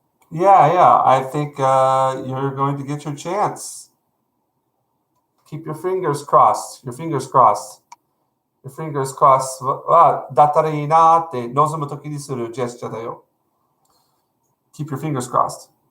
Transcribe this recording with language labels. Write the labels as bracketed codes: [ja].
[en] Yeah, yeah. I think you're going to get your chance. Keep your fingers crossed. Your fingers crossed. Your fingers crossed [ja] だったらいいなって望むときにするジェスチャーだよ。 [en] Keep your fingers crossed.